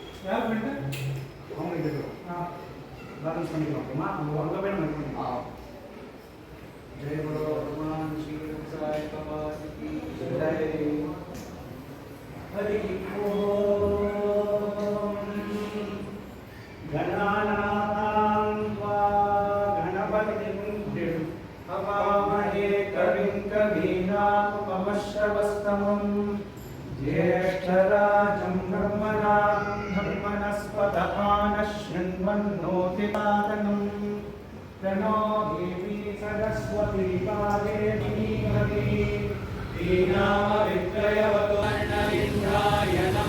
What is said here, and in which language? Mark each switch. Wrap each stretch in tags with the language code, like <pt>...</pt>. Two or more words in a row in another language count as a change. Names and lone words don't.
<ta>யார் பண்ணிட்டு அவங்க கேட்குறோம் பேலன்ஸ் பண்ணிக்கலாம் ஓகேமா நம்ம அங்கே போய் நம்ம பண்ணிக்கலாம்</ta> <hi>जय बोलो भगवान श्री साई बाबा की जय</hi> <sa>हरि ओम गणानां त्वा गणपतिं हवामहे कविं कवीनामुपमश्रवस्तमं ज्येष्ठराजं ब्रह्मणां धर्मणस्पतः नश्चिन्वन्नोतिपादनं प्रणो देवी सरस्वती पादेवी धीनामवित्रयवतु वर्णविन्दाय</sa>